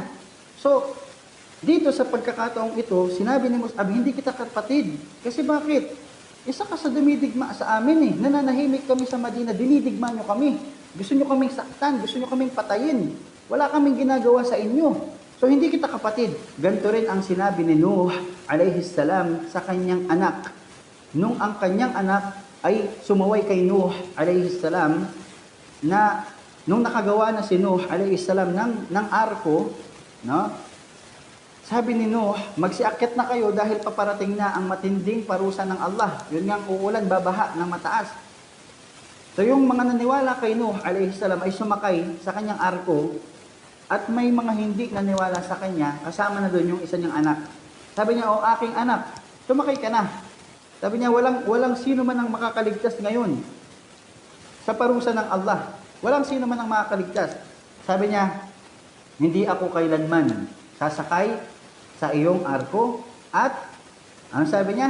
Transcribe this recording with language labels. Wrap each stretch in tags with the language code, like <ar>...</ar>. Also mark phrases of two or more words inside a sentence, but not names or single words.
<tl>So, dito sa pagkakataong ito, sinabi ni Mus'ab, hindi kita kapatid. Kasi bakit? Isa ka sa dumidigma sa amin eh. Nananahimik kami sa Madina, dinidigma nyo kami. Gusto nyo kaming saktan, gusto nyo kaming patayin. Wala kaming ginagawa sa inyo. So, hindi kita kapatid. Ganito rin ang sinabi ni Nuh,</tl> <ar>عليه السلام,</ar> <tl>sa kanyang anak. Nung ang kanyang anak ay sumaway kay Nuh,</tl> <ar>عليه السلام,</ar> <tl>na nung nakagawa na si Nuh,</tl> <ar>عليه السلام,</ar> <tl>ng arko, no? Sabi ni Nuh, magsiakyat na kayo dahil paparating na ang matinding parusa ng Allah. Yun nga ang uulan, babaha ng mataas. So, yung mga naniwala kay Nuh,</tl> <ar>عليه السلام,</ar> <tl>ay sumakay sa kanyang arko, at may mga hindi naniwala sa kanya, kasama na doon yung isa niyang anak. Sabi niya, o aking anak, sumakay ka na. Sabi niya, walang sino man ang makakaligtas ngayon sa parusa ng Allah. Walang sino man ang makakaligtas. Sabi niya, hindi ako kailanman sasakay sa iyong arko at, ano sabi niya?</tl>